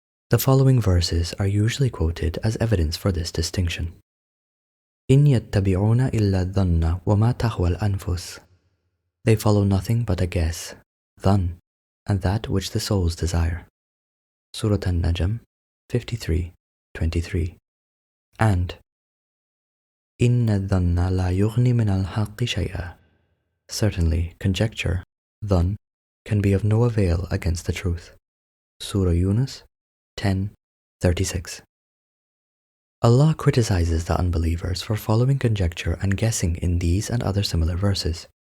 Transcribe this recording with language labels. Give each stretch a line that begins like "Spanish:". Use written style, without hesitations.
English: The following verses are usually quoted as evidence for this distinction.
Arabic: إِنْ يَتَّبِعُونَ إِلَّا الظَّنَّ وَمَا تَهْوَى الْأَنفُسُ.
English: They follow nothing but a guess, dhann, and that which the souls desire. Surah An-Najm 53:23.
Arabic: And إِنَّ الظَّنَّ لَا يُغْنِي مِنَ الْحَقِّ شَيْئًا.
English: Certainly, conjecture, dhann, can be of no avail against the truth. Surah Yunus 10:36. Allah criticizes the unbelievers for following conjecture and guessing in these and other similar verses.